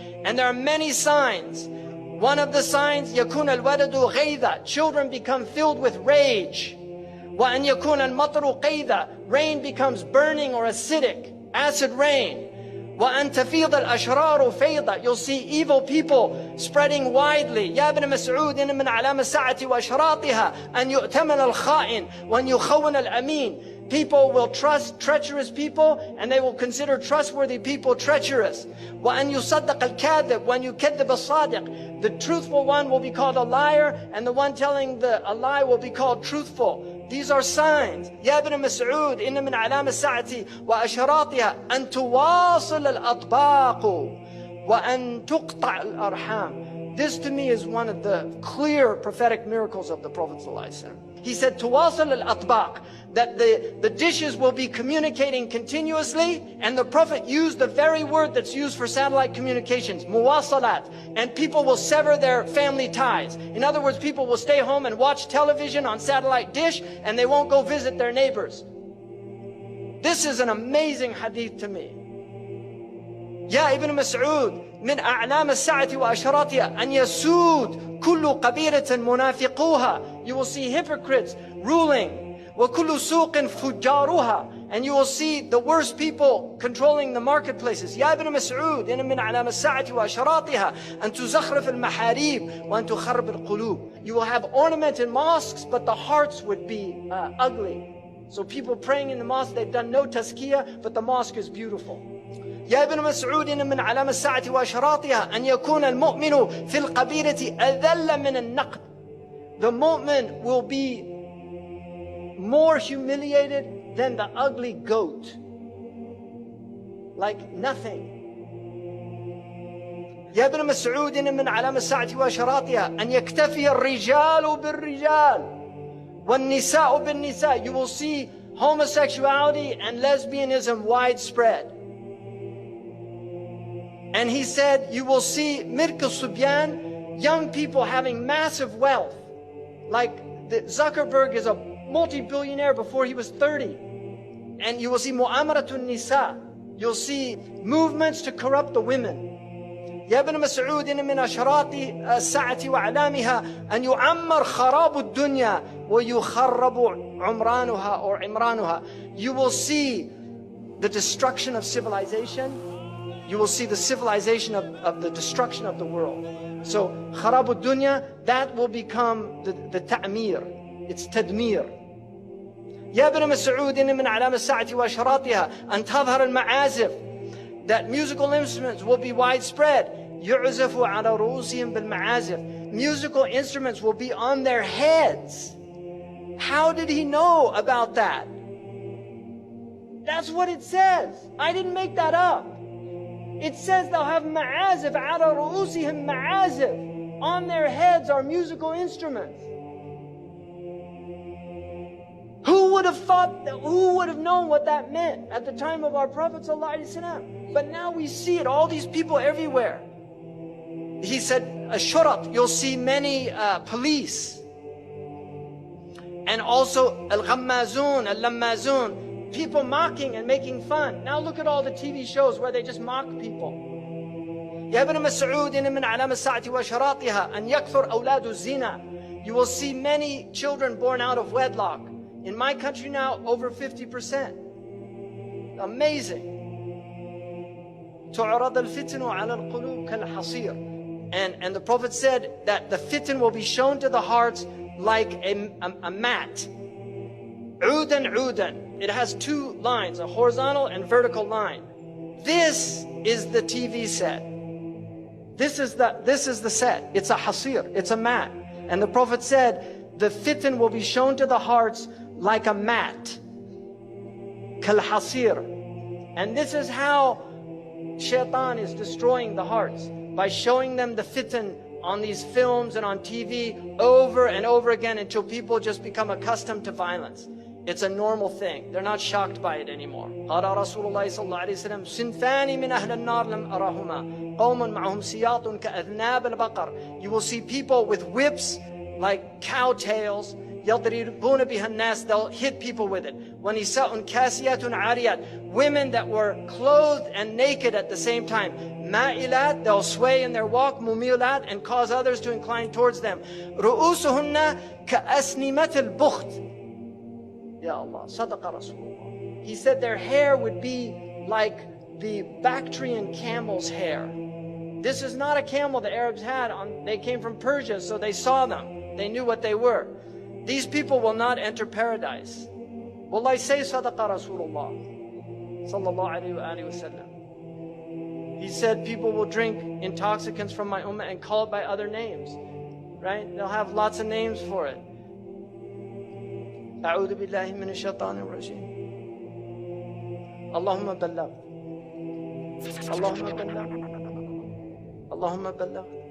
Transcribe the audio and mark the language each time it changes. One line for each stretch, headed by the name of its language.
English: And there are many signs. One of the signs,
Arabic: يكون الولد غيظا,
English: children become filled with rage.
Arabic: وأن يكون المطر قيظا,
English: rain becomes burning or acidic, acid rain.
Arabic: وأن تفيض الأشرار فيضا,
English: you'll see evil people spreading widely.
Arabic: يا ابن مسعود إن من علامة الساعة وأشراطها أن يؤتمن الخائن وأن يخون الأمين.
English: People will trust treacherous people and they will consider trustworthy people treacherous.
Arabic: وأن يصدق الكاذب وأن يكذب الصادق.
English: The truthful one will be called a liar and the one telling a lie will be called truthful. These are signs.
Arabic: يا ابن مسعود إن من علامة الساعة وأشراطها أن تواصل الأطباق وأن تقطع الأرحام.
English: This to me is one of the clear prophetic miracles of the Prophet ﷺ. He said,
Arabic: تواصل الأطباق,
English: that the dishes will be communicating continuously, and the Prophet used the very word that's used for satellite communications, muwasalat, and people will sever their family ties. In other words, people will stay home and watch television on satellite dish, and they won't go visit their neighbors. This is an amazing hadith to me.
Arabic: يا ابن مسعود من أعلام الساعة وأشراطها أن يسود كل قبيلة منافقوها.
English: You will see hypocrites ruling.
Arabic: وكل سوق فجارها,
English: and you will see the worst people controlling the marketplaces.
Arabic: يا ابن مسعود إن من أعلام الساعة وأشراطها أن تزخرف المحاريب وأن تخرب القلوب.
English: You will have ornamented mosques, but the hearts would be ugly. So people praying in the mosque, they've done no tazkiyah, but the mosque is beautiful.
Arabic: يا ابن مسعود إن من علامة الساعة وأشراطها أن يكون المؤمن في القبيلة أذل من النقد.
English: The mu'min will be more humiliated than the ugly goat. Like nothing. يا ابن مسعود إن من علامة الساعة وأشراطها أن يكتفي الرجال بالرجال والنساء بالنساء. You will see homosexuality and lesbianism widespread. And he said, you will see Mirk al-Subyan, young people having massive wealth. Like Zuckerberg is a multi-billionaire before he was 30. And you will see Mu'amaratun Nisa. You'll see movements to corrupt the women.
Arabic: يا ابن مسعود إن من أشراط الساعة وأعلامها أن يعمر خراب الدنيا ويخرب عمرانها
English: or
Arabic: عمرانها.
English: You will see the destruction of civilization. You will see the civilization of the destruction of the world. So, kharabu dunya, that will become the ta'mir. It's tadmir.
Arabic: يا ابن مسعود إن من علامة الساعة وأشراطها أن تظهر المعازف.
English: That musical instruments will be widespread.
Arabic: يعزف على رؤوسهم بالمعازف.
English: Musical instruments will be on their heads. How did he know about that? That's what it says. I didn't make that up. It says they'll have ma'azif,
Arabic: ala ru'usihim ma'azif.
English: On their heads are musical instruments. Who would have thought, who would have known what that meant at the time of our Prophet ﷺ? But now we see it, all these people everywhere. He said, Ashurat, you'll see many police. And also, al-ghammazun, al-lammazun, people mocking and making fun. Now look at all the TV shows where they just mock people.
Arabic: يا ابن مسعود إن من علامة الساعة وأشراطها أن يكثر أولاد الزنا.
English: You will see many children born out of wedlock. In my country now, over 50%. Amazing.
Arabic: تعرض الفتن على القلوب كالحصير.
English: And the Prophet said that the fitan will be shown to the hearts like a mat.
Arabic: عودا عودا.
English: It has two lines, a horizontal and vertical line. This is the TV set. This is the set. It's a hasir, it's a mat. And the Prophet said, the fitan will be shown to the hearts like a mat. Kal hasir. And this is how shaitan is destroying the hearts, by showing them the fitan on these films and on TV over and over again until people just become accustomed to violence. It's a normal thing. They're not shocked by it anymore.
Arabic: قال رسول الله صلى الله عليه وسلم صنفان من أهل النار لم أرهما قوم معهم سياط كأذناب البقر.
English: You will see people with whips like cow tails.
Arabic: يضربون بها الناس.
English: They'll hit people with it.
Arabic: ونساء كاسيات عاريات.
English: Women that were clothed and naked at the same time.
Arabic: مائلات,
English: they'll sway in their walk.
Arabic: مميلات,
English: and cause others to incline towards them.
Arabic: رؤوسهن كأسنمة البخت. Ya Allah, Sadaqa Rasulullah.
English: He said their hair would be like the Bactrian camel's hair. This is not a camel the Arabs had. They came from Persia, so they saw them. They knew what they were. These people will not enter paradise. Wallahi, say Sadaqa Rasulullah sallallahu alayhi wa sallam. He said people will drink intoxicants from my ummah and call it by other names. Right? They'll have lots of names for it.
Arabic: أعوذ بالله من الشيطان الرجيم. اللهم بلغ. اللهم بلغ. اللهم بلغ.